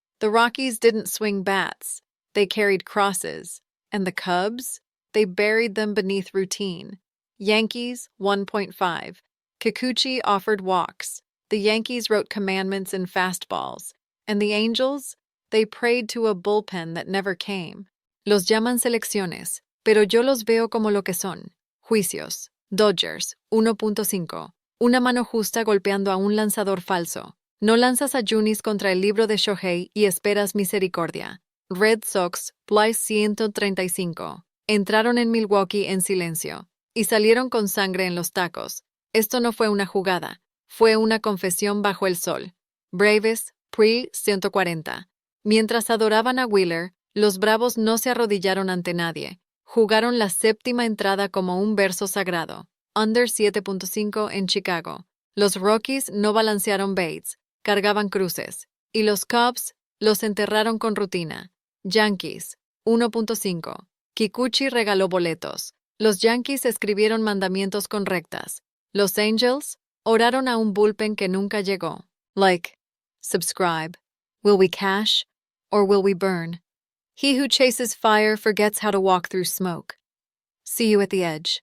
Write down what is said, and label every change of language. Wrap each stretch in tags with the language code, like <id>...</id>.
<en>The Rockies didn't swing bats. They carried crosses. And the Cubs? They buried them beneath routine. Yankees, 1.5. Kikuchi offered walks. The Yankees wrote commandments in fastballs. And the Angels? They prayed to a bullpen that never came.</en> <es>Los llaman selecciones, pero yo los veo como lo que son. Juicios. Dodgers, 1.5. Una mano justa golpeando a un lanzador falso. No lanzas a Junis contra el libro de Shohei y esperas misericordia. Red Sox, plus 135. Entraron en Milwaukee en silencio. Y salieron con sangre en los tacos. Esto no fue una jugada. Fue una confesión bajo el sol. Braves, plus 140. Mientras adoraban a Wheeler, los Bravos no se arrodillaron ante nadie. Jugaron la séptima entrada como un verso sagrado. Under 7.5 en Chicago. Los Rockies no balancearon baits, cargaban cruces. Y los Cubs los enterraron con rutina. Yankees, 1.5. Kikuchi regaló boletos. Los Yankees escribieron mandamientos con rectas. Los Angels oraron a un bullpen que nunca llegó.</es> <en>Like, subscribe. Will we cash or will we burn? He who chases fire forgets how to walk through smoke. See you at the edge.</en>